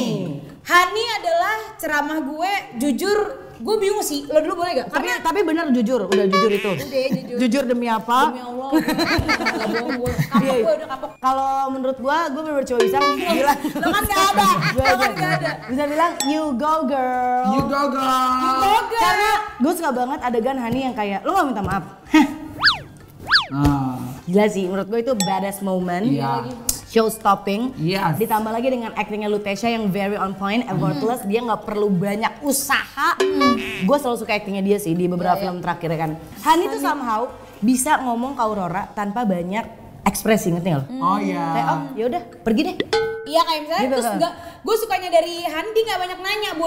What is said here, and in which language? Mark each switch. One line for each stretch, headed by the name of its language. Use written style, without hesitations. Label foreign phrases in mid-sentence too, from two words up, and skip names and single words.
Indonesian: Hani adalah ceramah gue, jujur gue bingung sih, lo dulu boleh gak? Tapi bener jujur, udah jujur itu. Jujur. Jujur demi apa? Demi Allah, gak bohong gue. Kapok gue udah kapok. Kalau menurut gue bener-bener cuma bisa bilang. Lo kan gak ada, lo kan gak ada. Bisa bilang
English: you go girl. You go girl.
Indonesian: Karena gue suka banget adegan Hani yang kayak lo gak minta maaf. Gila sih, menurut gue itu
English: badass moment. Show stopping.
Indonesian: Ditambah lagi dengan actingnya Lutetia yang
English: very on point, effortless.
Indonesian: Dia nggak perlu banyak usaha. Gue selalu suka actingnya dia sih di beberapa film terakhir kan. Hani tuh somehow bisa ngomong ke Aurora tanpa banyak ekspresi, ngerti nggak lo? Oh iya. Kayak yaudah pergi deh. Iya kayak misalnya Gitu, terus kan? enggak, gue sukanya dari Handi nggak banyak nanya Bun.